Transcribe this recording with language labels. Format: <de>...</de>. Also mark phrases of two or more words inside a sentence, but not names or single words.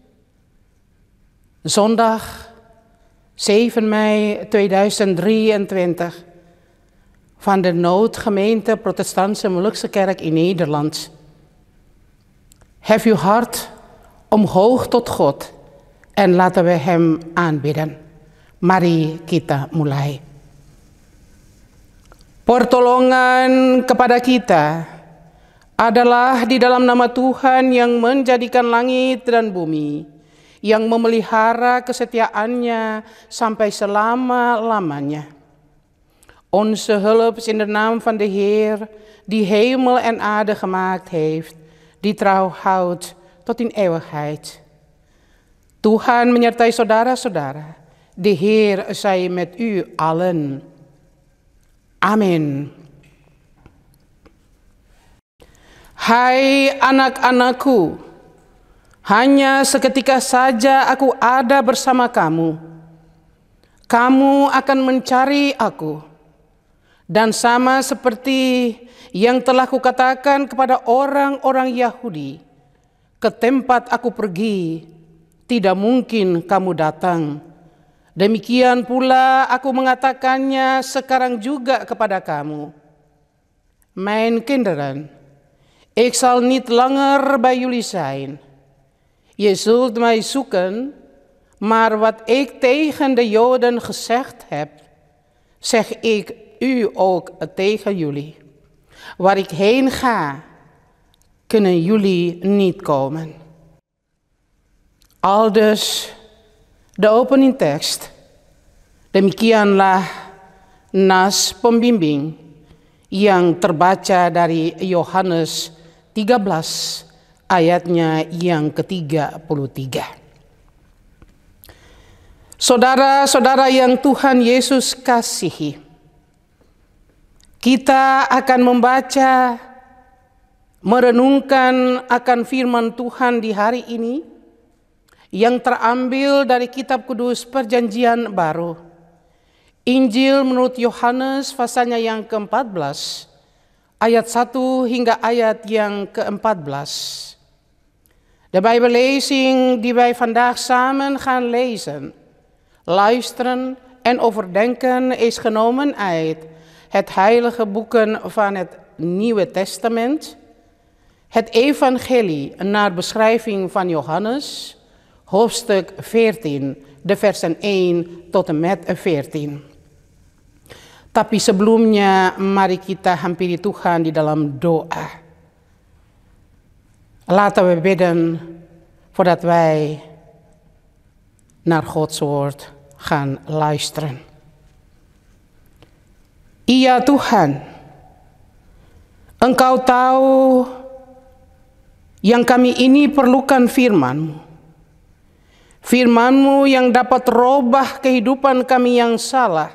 <nl>Zondag 7 mei 2023 van de Noodgemeente Protestantse Molukse Kerk in Nederland. Hef uw hart omhoog tot God en laten we Hem aanbidden.</nl> <id>Mari kita mulai. Pertolongan kepada kita adalah di dalam nama Tuhan yang menjadikan langit dan bumi, yang memelihara kesetiaannya sampai selama-lamanya.</id> <nl>Onze hulp is in de naam van de Heer, die hemel en aarde gemaakt heeft, die trouw houdt tot in eeuwigheid.</nl> <id>Tuhan menyertai saudara-saudara.</id> <nl>De Heer zij met u allen. Amin.</nl> <id>Hai anak-anakku, hanya seketika saja aku ada bersama kamu. Kamu akan mencari aku. Dan sama seperti yang telah kukatakan kepada orang-orang Yahudi, ke tempat aku pergi, tidak mungkin kamu datang. Demikian pula aku mengatakannya sekarang juga kepada kamu.</id> <nl>Mijn kinderen, ik zal niet langer bij jullie zijn. Je zult mij zoeken, maar wat ik tegen de Joden gezegd heb, zeg ik u ook tegen jullie. Waar ik heen ga, kunnen jullie niet komen. Aldus de openingtekst.</nl> <id>Demikianlah nas pembimbing yang terbaca dari Yohanes 13 ayatnya yang ke-33. Saudara-saudara yang Tuhan Yesus kasihi, kita akan membaca, merenungkan akan firman Tuhan di hari ini yang terambil dari kitab kudus Perjanjian Baru. Injil menurut Yohanes pasalnya yang ke-14, ayat 1 hingga ayat yang ke-14.</id> <nl>De Bijbellezing die wij vandaag samen gaan lezen, luisteren en overdenken is genomen uit het heilige boeken van het Nieuwe Testament, het Evangelie naar beschrijving van Johannes, hoofdstuk 14, de versen 1 tot en met 14.</nl> <id>Tapi sebelumnya mari kita hampiri Tuhan di dalam doa.</id> <nl>Laten we bidden voordat wij naar Gods woord gaan luisteren.</nl> <id>Iya Tuhan, Engkau tahu yang kami ini perlukan firman-Mu. Firman-Mu yang dapat robah kehidupan kami yang salah.</id>